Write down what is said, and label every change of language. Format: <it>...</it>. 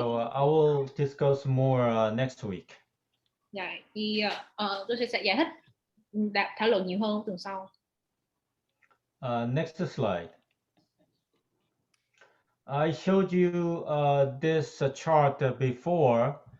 <en>So I will discuss more next week.</en> <vi>Dạ, thì tôi sẽ giải thích thảo luận nhiều hơn tuần sau.</vi> <en>Next slide. I showed you this chart before.</en>